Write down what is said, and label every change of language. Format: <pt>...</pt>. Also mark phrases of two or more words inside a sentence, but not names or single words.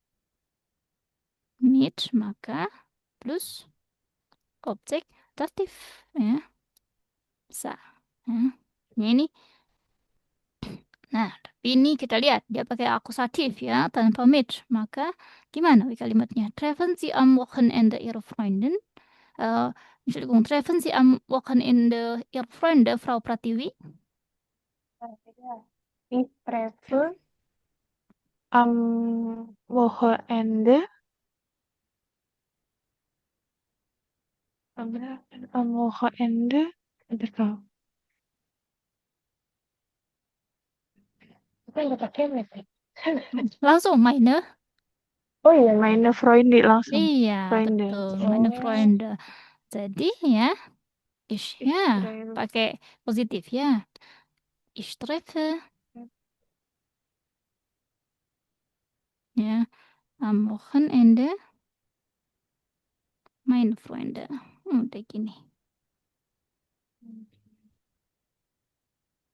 <id>Mit, maka plus objek datif ya. Bisa. Ya. Ini. Nah, tapi ini kita lihat dia pakai akusatif ya, tanpa mit. Maka gimana kalimatnya?</id> <de>Treffen Sie am Wochenende Ihre Freundin? Entschuldigung, treffen Sie am Wochenende Ihre Freunde, Frau Pratiwi? Ich treffe am Wochenende</de> <id>bentar, kita nggak pakai mit ya? Langsung meine. Oh iya,</id> <de>meine Freunde</de> <id>langsung. Iya, Freunde.</id> <de>betul. Meine Freunde.</de> <id>Jadi ya, ya pakai positif ya.</id> <de>Ich treffe ya am Wochenende meine Freunde.</de> <id>Udah gini.</id>